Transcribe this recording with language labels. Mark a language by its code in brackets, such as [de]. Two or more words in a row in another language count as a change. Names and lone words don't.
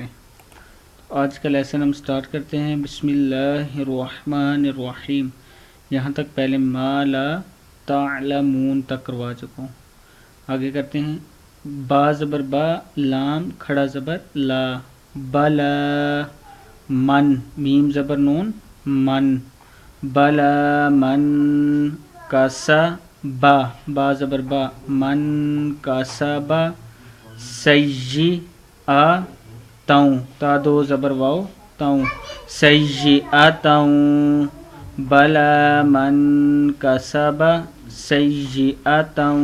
[ur] آج کا لیسن ہم سٹارٹ کرتے ہیں۔ [ar] بسم اللہ الرحمن الرحیم۔ [ur] یہاں تک پہلے [ar] ما لا تعلمون [ur] تک کروا چکا ہوں۔ آگے کرتے ہیں۔ با زبر با، لام کھڑا زبر لا، بلا من، میم زبر نون من، بلا من کسا با، با زبر با، من کسا با، سیجی آ تاؤں، تا دو زبر واؤ تاؤں، سیجی آ تاؤں، [ar] بلا من کسب سیئۃ